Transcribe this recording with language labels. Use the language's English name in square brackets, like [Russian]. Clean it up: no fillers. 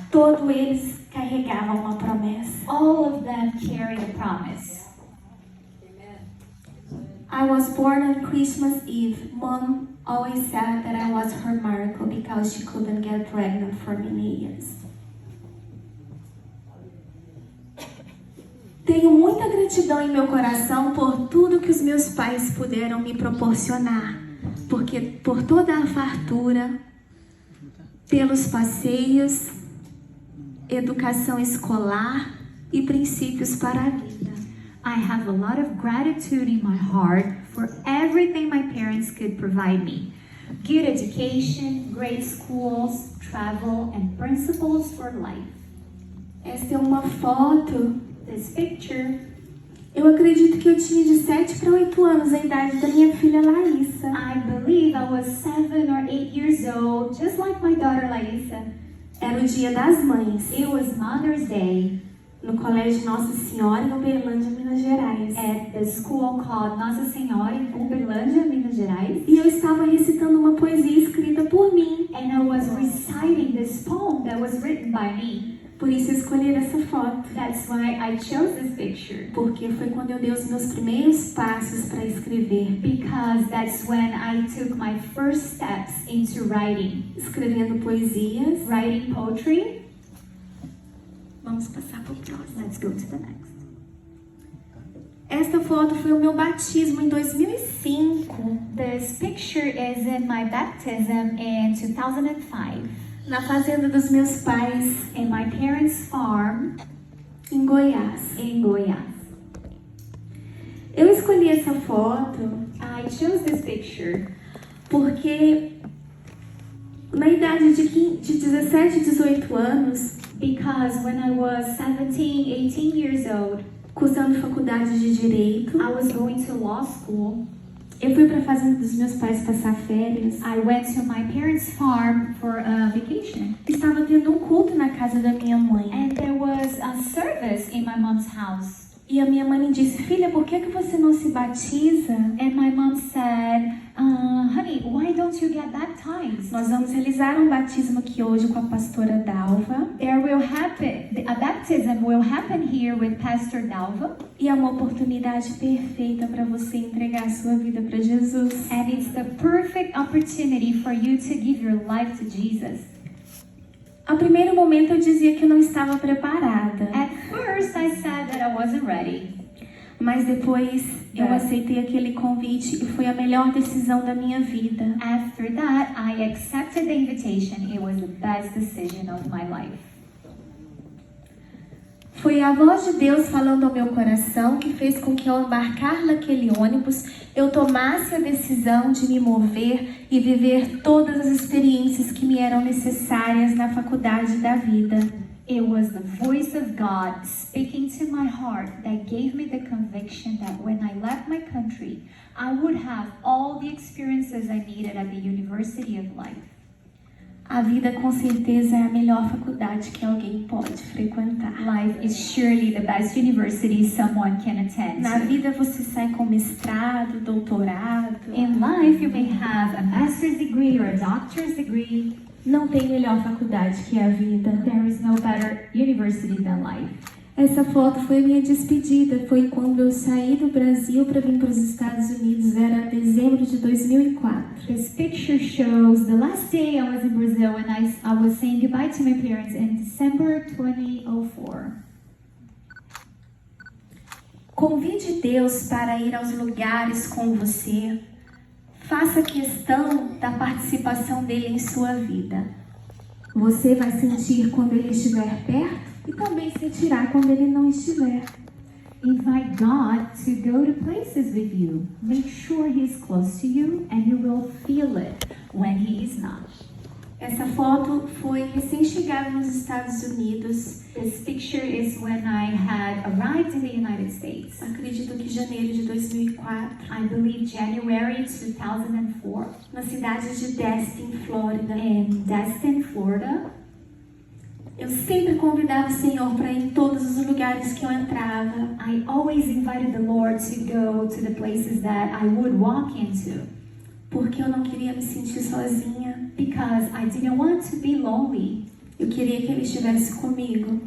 [Portuguese] todos eles carregavam uma promessa. [English] all of them carried a promise. I was born on Christmas Eve. Mom always said that I was her miracle because she couldn't get pregnant for many years. [Portuguese] Tenho muita gratidão em meu coração por tudo que os meus pais puderam me proporcionar, porque por toda a fartura, pelos passeios, educação escolar e princípios para a vida. [English] I have a lot of gratitude in my heart for everything my parents could provide me. Good education, great schools, travel, and principles for life. [Portuguese] Essa é uma foto. [English] This picture, [Portuguese] Eu acredito que eu tinha de 7 para 8 anos a idade da minha filha Laísa. [English] I believe I was 7 or 8 years old, just like my daughter Laísa. [Portuguese] Era o Dia das Mães, [English] It was Mother's Day [Portuguese] no Colégio Nossa Senhora, em Uberlândia, Minas Gerais. [English] at the school called Nossa Senhora in Uberlândia, Minas Gerais. [Portuguese] E eu estava recitando uma poesia escrita por mim. [English] And I was reciting this poem that was written by me. [Portuguese] Por isso eu escolhi essa foto. [English] That's why I chose this picture. [Portuguese] Porque foi quando eu dei os meus primeiros passos para escrever. [English] Because that's when I took my first steps into writing. [Portuguese] Escrevendo poesias. [English] Writing poetry. [Portuguese] Vamos passar para o próximo. [English] Let's go to the next. [Portuguese] Esta foto foi o meu batismo em 2005. [English] This picture is in my baptism in 2005. [Portuguese] Na fazenda dos meus pais, [English] In my parents' farm [Portuguese] em Goiás. [English] in Goiás. [Portuguese] Eu escolhi essa foto [English] I chose this picture [Portuguese] porque na idade de 17, 18 anos, [English] because when I was 17, 18 years old, [Portuguese] cursando faculdade de Direito, [English] I was going to law school. [Portuguese] eu fui para a fazenda dos meus pais passar férias. [English] I went to my parents' farm for a vacation. [Portuguese] Estava tendo um culto na casa da minha mãe. [English] And there was a service in my mom's house. [Portuguese] E a minha mãe me disse, filha, por que você não se batiza? [English] And my mom said, honey, why don't you get baptized? [Portuguese] Nós vamos realizar um batismo aqui hoje com a pastora Dalva. [English] A baptism will happen here with Pastor Dalva. [Portuguese] E é uma oportunidade perfeita para você entregar a sua vida para Jesus. [English] And it's the perfect opportunity for you to give your life to Jesus. [Portuguese] Ao primeiro momento eu dizia que eu não estava preparada. [English] At first I said that I wasn't ready. [Portuguese] Mas depois eu aceitei aquele convite e foi a melhor decisão da minha vida. [English] After that, I accepted the invitation. It was the best decision of my life. [Portuguese] Foi a voz de Deus falando ao meu coração que fez com que ao embarcar naquele ônibus eu tomasse a decisão de me mover e viver todas as experiências que me eram necessárias na faculdade da vida. [English] It was the voice of God speaking to my heart that gave me the conviction that when I left my country, I would have all the experiences I needed at the University of Life. [Portuguese] A vida com certeza é a melhor faculdade que alguém pode frequentar. [English] Life is surely the best university someone can attend. [Portuguese] Na vida você sai com mestrado, doutorado. [English] In life you may have a master's degree or a doctor's degree. [Portuguese] Não tem melhor faculdade que a vida. [English] There is no better university than life. [Portuguese] Essa foto foi minha despedida. Foi quando eu saí do Brasil para vir para os Estados Unidos. Era dezembro de 2004. [English] This picture shows the last day I was in Brazil and I was saying goodbye to my parents in December 2004. [Portuguese] Convide Deus para ir aos lugares com você. Faça questão da participação dele em sua vida. Você vai sentir quando ele estiver perto e também sentirá quando ele não estiver. [English] Invite God to go to places with you. Make sure He's close to you and you will feel it when He is not. [Portuguese] Essa foto foi recém-chegada nos Estados Unidos. [English] This picture is when I had arrived in the United States. [Portuguese] Acredito que janeiro de 2004. [English] I believe January 2004. [Portuguese] Na cidade de Destin, Flórida. [English] In Destin, Florida. [Portuguese] Eu sempre convidava o Senhor para ir em todos os lugares que eu entrava. [English] I always invited the Lord to go to the places that I would walk into. [Portuguese] Porque eu não queria me sentir sozinha. [English] Because I didn't want to be lonely. [Portuguese] Eu queria que Ele estivesse comigo.